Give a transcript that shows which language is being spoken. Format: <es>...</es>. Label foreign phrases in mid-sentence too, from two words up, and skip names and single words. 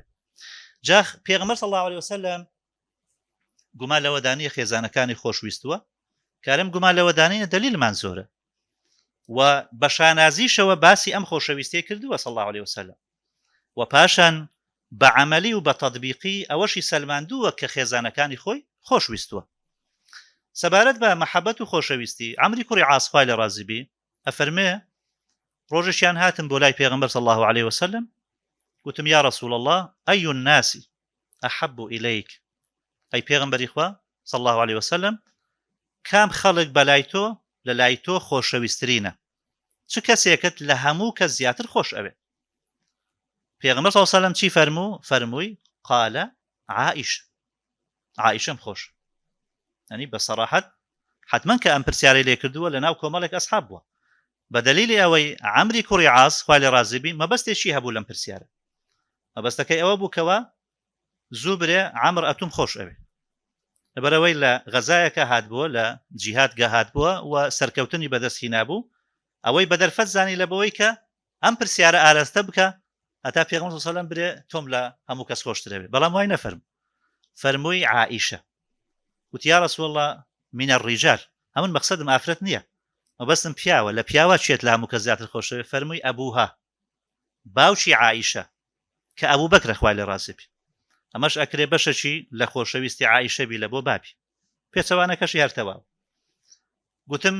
<ckb>جا پێغەمبەر</ckb> <ar>صلی الله عليه وسلم</ar> <ckb>گومان لەوەدانی خێزانەکانی خۆشویستووە، کارم گومان لەوەدانینە دلیلمان زۆرە و بە شانازیشەوە باسی ئەم خۆشەویستی کردووە</ckb> <ar>صلی الله عليه وسلم</ar> <ckb>و پاشان بە عملی و بە تەطبیقی ئەوەشی سەلماندووە کە خێزانەکانی خۆی خۆشویستووە. سەبارەت بە مەحەبەت و خۆشەویستی عەمری کوڕی عاص خوای لە ڕازی بێ ئەفەرمێ ڕۆژێکیان هاتم بۆ لای پێغەمبەر</ckb> <ar>صلی الله عليه وسلم،</ar> <ckb>گوتم</ckb> <ar>یا رسول الله أي الناس أحب إليك،</ar> <ckb>ئەی پێغەمبەری خوا</ckb> <ar>صلی الله عليه وسلم</ar> <ckb>کام خەڵک بەلای تۆ لە لای تۆ خۆشەویستترینە، چ کەسێکت لە هەموو کەس زیاتر خۆش ئەوێ؟ پێغەمبەر</ckb> <ar>صلی الله عليه وسلم</ar> <ckb>چی فەرمووی؟</ckb> <ar>قال عائشة،</ar> <ckb>عائشەم خۆش.</ckb> <ar>يعني بصراحة حتما</ar> <ckb>کە ئەم پرسیارەی لێ کردووە لە ناو کۆمەڵێک ئەسحاب بووە بە دەلیلی ئەوەی عەمری کوڕی عاص خوای لە ڕازی بی مەبەستێکی هەبوو لەم پرسیارە. مەبەستەکەی ئەوە بوو کەوە زوو برێ عەمر ئەتوم خۆش ئەوێ، لەبەرەوەی لە غەزایەکە هاتبووە لە جیهادگە هاتبووە و سەرکەوتنی بەدەستی نابوو، ئەوەی بەدەرفەت زانی لەبەوەی کە ئەم پرسیارە ئاراستە بکە هەتا پێغەمبەر</ckb> <ar>صلی الله عليه وسلم</ar> <ckb>برێ تۆم لە هەموو کەس خۆشترەوێ، بەڵام وای نەفەرموو، فەرمووی عائشە.</ckb> <ar>وتی یا رسول الله من الرجال،</ar> <ckb>ئەمن مەقسەدم ئافرەت نییە، مەبەستم پیاوە لە پیاوە چێت لە هەموو کە زیاتر خۆشەوێ فەرمووی ئەبوها باوکی عائیشە کە ئەبوو بەکرە خوای لە ڕازی بی ئەمەش ئەکرێ بەشەکی لە خۆشەویستی عائیشە بی لە بۆ بابی پێچەوانەکەشی هەرتەواو گوتم</ckb>